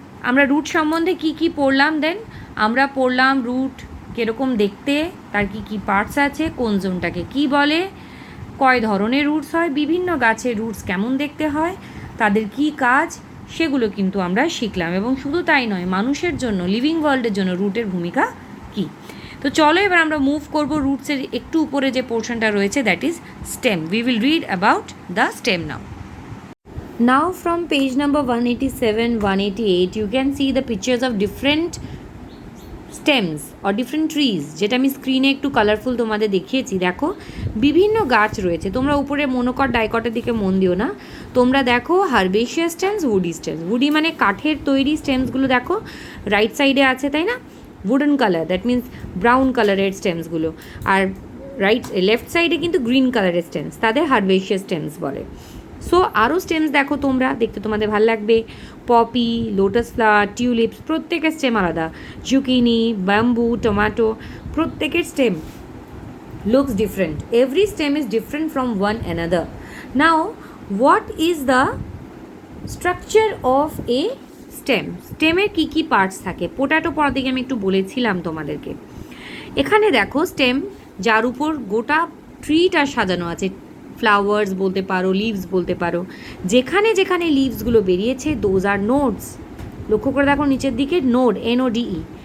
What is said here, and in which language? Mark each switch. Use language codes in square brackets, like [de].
[bn] আমরা রুট সম্বন্ধে কি কি পড়লাম দেন? আমরা পড়লাম রুট কীরকম দেখতে, তার কি কি পার্টস আছে, কোন জোনটাকে কি বলে, কয় ধরনের রুটস হয়, বিভিন্ন গাছের রুটস কেমন দেখতে হয়, তাদের কি কাজ, সেগুলো কিন্তু আমরা শিখলাম। এবং শুধু তাই নয়, মানুষের জন্য, লিভিং ওয়ার্ল্ডের জন্য রুটের ভূমিকা কী। তো চলো এবার আমরা মুভ করব রুটসের একটু উপরে যে পোর্শনটা রয়েছে, [en] That is stem. We will read about the stem now. Now from page number 187, 188 you can see the pictures of different stems or different trees, [bn] যেটা আমি স্ক্রিনে একটু কালারফুল তোমাদের দেখিয়েছি। দেখো বিভিন্ন গাছ রয়েছে, তোমরা উপরে মনোকট ডাইকটের দিকে মন দিও না, তোমরা দেখো হারবেশিয়াস স্টেমস, উডি স্টেমস। উডি মানে কাঠের তৈরি স্টেমসগুলো দেখো রাইট সাইডে আছে, তাই না? Wooden colour, [en] that means [bn] brown কালারের স্টেমসগুলো। আর লেফট সাইডে কিন্তু গ্রিন কালারের স্টেমস, তাদের হারবেশিয়াস স্টেমস বলে। সো আরও স্টেমস দেখো তোমরা, দেখতে তোমাদের ভালো লাগবে। পপি, লোটাস ফ্লাওয়ার, টিউলিপস, প্রত্যেকের স্টেম আলাদা। জুকিনি, ব্যাম্বু, টমেটো, প্রত্যেকের stem [en] looks different. Every stem is different from one another. Now, what is the structure of a stem? [bn] স্টেমের key key parts থাকে? পোটাটো পড়ার দিকে আমি একটু বলেছিলাম তোমাদেরকে। এখানে দেখো স্টেম, যার উপর গোটা ট্রিটা সাজানো আছে, ফ্লাওয়ার্স বলতে পারো, লিভস বলতে পারো। যেখানে যেখানে লিভসগুলো বেরিয়েছে, [en] Those are nodes. [bn] লক্ষ্য করে দেখো নিচের দিকে নোড, NODE।